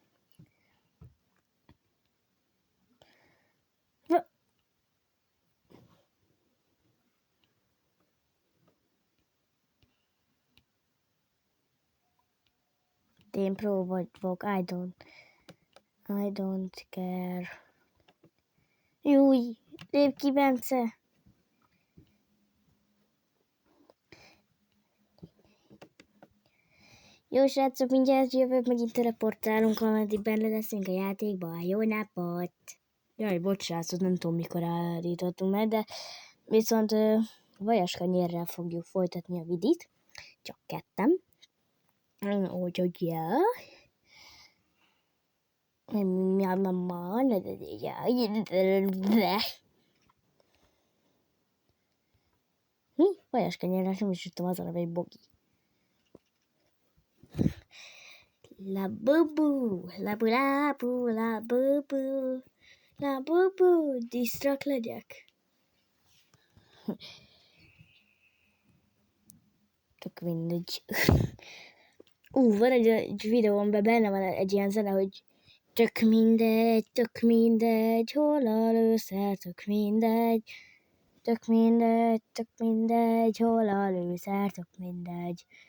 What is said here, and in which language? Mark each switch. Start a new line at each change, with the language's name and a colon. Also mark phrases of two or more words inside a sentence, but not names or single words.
Hungarian: Én pro vagyok,
English: I don't care.
Hungarian: Júj, lép ki, Bence! Jó, srácok, mindjárt jövök, megint teleportálunk, ameddig benne leszünk a játékban. Jó napot! Jaj, bocs, srácok, nem tudom, mikor állítottunk meg, de viszont vajaskanyérrel fogjuk folytatni a vidit. Csak ketten. Úgyhogy, ja. Mi? Vajaskanyérrel nem is tudtam, az a neve, egy bogi. La bubu, la bulabu, la bubu, la bubu, disztrak legyek. Tök mindegy. Van egy videómban benne van egy ilyen zene, hogy tök mindegy, hol a lőszer, tök mindegy, hol a lőszer, tök mindegy.